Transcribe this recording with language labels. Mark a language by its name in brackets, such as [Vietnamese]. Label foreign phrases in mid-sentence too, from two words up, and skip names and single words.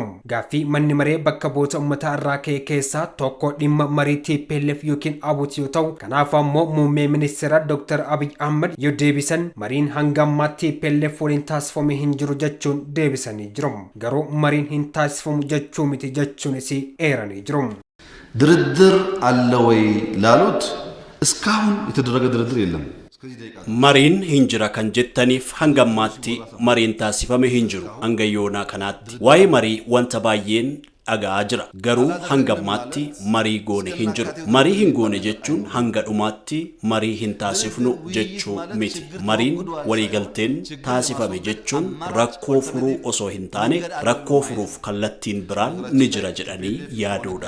[Oromo] Gaaffii manni maree bakka bu'oota uummataa irraa ka'e keessaa tokko dhimma marii TPLF yookiin ABUT yoo ta'u, kanaaf ammoo muummee ministeera Dr. Abiy Ahmed yoo deebisan mariin hanga ammaa TPLF waliin taasifamee hin jiru jechuun deebisanii jiru. Garuu mariin hin taasifamu jechuu miti jechuunis eeranii jiru. [Amharic] ድርድር አለ ወይ ላሉት እስካሁን የተደረገ ድርድር የለም። [Oromo] Mariin hinjira kan jettaniif hangammaatti mariin taasifame hinjiru angayoona kanaatti waa'ee marii wanta baay'een dhagaa jira garuu hangammaatti marii goone hinjiru marii hin goone jechuun hanga dhumaatti marii hin taasifnu jechuu miti mariin waliigalteen taasifame jechuun rakkoo furuu osoo hin taane rakkoo furuuf kallattiin biraan ni jira jedhanii yaaduudha.